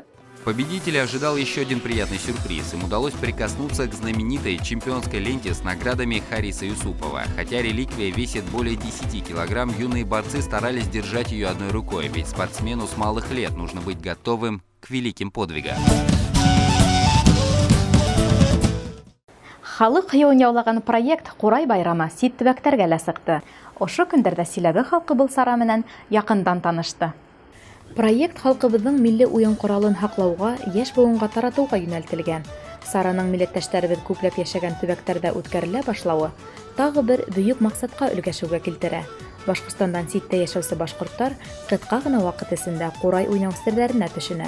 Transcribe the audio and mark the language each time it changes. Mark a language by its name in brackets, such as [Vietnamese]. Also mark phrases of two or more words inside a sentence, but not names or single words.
[Russian] Победителя ожидал еще один приятный сюрприз. Им удалось прикоснуться к знаменитой чемпионской ленте с наградами Хариса Юсупова. Хотя реликвия весит более 10 килограмм, юные борцы старались держать ее одной рукой, ведь спортсмену с малых лет нужно быть готовым к великим подвигам. [Bashkir] Халык хыюын яулаган проект Курай байрамы сит төбәктәргә лә сыкты. Ошо көндәрдә Силәбе халкы был сара менән якындан танышты. Проект халкыбызның милли уен коралын һаклауга, яшь буынга таратуга юнәлтелгән. Сараның милләттәшләребез күпләп яшәгән төбәктәрдә үткәрелә башлавы тагы бер бөек максатка өлгәшүгә килтерә. Башкортстандан ситтә яшәүче башкортлар кытка гына вакыт эсендә Курай уйнау серләренә төшенә.